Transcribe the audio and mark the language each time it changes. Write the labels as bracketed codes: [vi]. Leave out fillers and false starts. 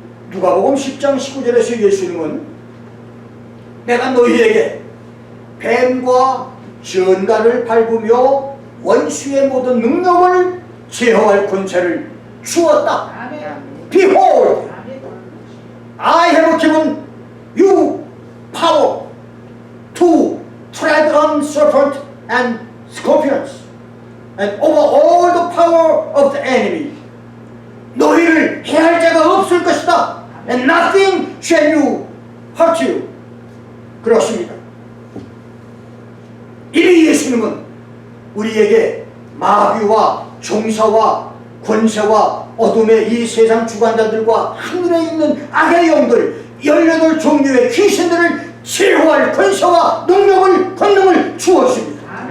[ko] 누가복음 10장 19절에서 예수님은 내가 너희에게 뱀과 전갈을 밟으며 원수의 모든 능력을 제어할 권세를 주었다. [en] Behold, I have given you power to tread on serpent and scorpions and over all the power of the enemy. [ko] 너희를 해할 자가 없을 것이다. [en] And nothing shall you hurt you. [ko] 그렇습니다. 이미 예수님은 우리에게 마귀와 종사와 권세와 어둠의 이 세상 주관자들과 하늘에 있는 악의 영들 18종류의 귀신들을 제어할 권세와 능력을 권능을 주었습니다.